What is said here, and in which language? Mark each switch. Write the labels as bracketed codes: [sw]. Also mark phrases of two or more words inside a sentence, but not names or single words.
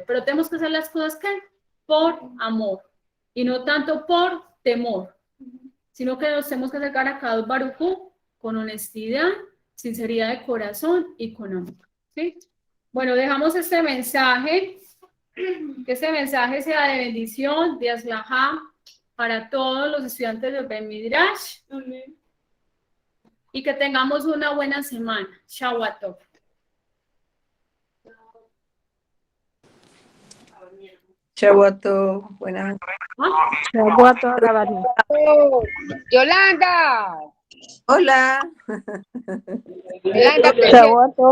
[es] Pero tenemos que hacer las cosas ¿qué? Por amor, y no tanto por temor, sino que nos tenemos que acercar a Akadosh Baruj Hu con honestidad, sinceridad de corazón y con amor, ¿sí? Bueno, dejamos este mensaje, que este mensaje sea de bendición, de aslajá para todos los estudiantes del Ben Midrash. Amén. Y que tengamos una buena semana. [he] שבת טוב. שבת טוב. Buenas. שבת טוב. [es] Yolanda. Hola. Yolanda, [he] שבת טוב.